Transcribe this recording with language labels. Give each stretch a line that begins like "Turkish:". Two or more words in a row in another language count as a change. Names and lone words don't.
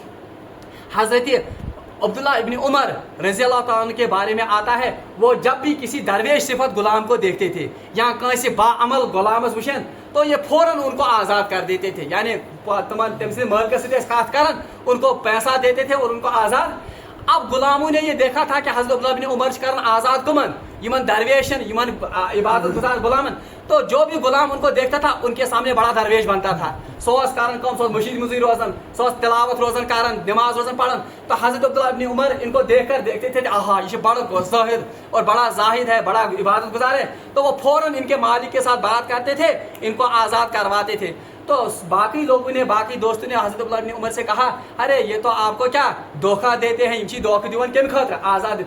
Hindi: हज़रत अब्दुल्लाह इब्न उमर रज़ी अल्लाह ताला अन्हु के बारे में आता है वो जब भी किसी दरवेश सिफत गुलाम को देखते थे या कैसे बाअमल गुलाम वुशन तो ये फ़ौरन उनको आज़ाद कर देते थे। यानी तमाम तमसे मर्द से खास करन उनको पैसा देते थे और उनको आज़ाद। अब गुलामों ने ये देखा था कि हज़रत अब्दुल्लाह इब्न उमर
Kashmiri: करन आज़ाद कुमन यमन दरवेशन यमन इबादत गुजार गुलामन।
Hindi: तो जो भी गुलाम उनको देखता था उनके सामने बड़ा दरवेश बनता था।
Kashmiri: सोस कारण कम सोस मशीद मुजी रोजन सोस तिलावत रोजन कारण नमाज रोजन पढ़न।
Hindi: तो हज़रत अब्दुल्लाह इब्न उमर इनको देखकर देखते थे आहा ये बड़ा ज़ाहिद और बड़ा जाहिद है, बड़ा इबादत गुजार है। तो वो फ़ौरन इनके मालिक के साथ बात करते थे, इनको आज़ाद करवाते थे। तो बाकी लोगों ने, बाकी दोस्तों ने हज़रत अब्दुल्लाह इब्न उमर से कहा, अरे ये तो आपको क्या धोखा देते हैं, इनकी धोखा
Kashmiri: दीवन के खतर
Hindi: आज़ाद।